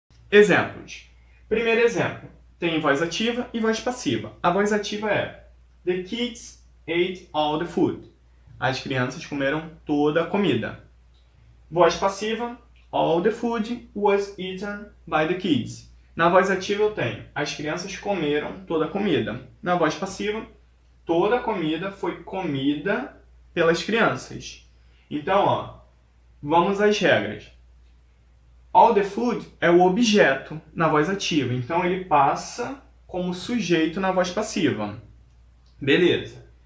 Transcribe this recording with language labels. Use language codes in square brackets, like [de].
[pt] Exemplos. Primeiro exemplo, tem voz ativa e voz passiva. A voz ativa é [en] The kids ate all the food. [pt] As crianças comeram toda a comida. Voz passiva, [en] all the food was eaten by the kids. [pt] Na voz ativa eu tenho as crianças comeram toda a comida. Na voz passiva, toda a comida foi comida pelas crianças. Então, vamos às regras. [en] All the food [pt] é o objeto na voz ativa, então ele passa como sujeito na voz passiva. Beleza.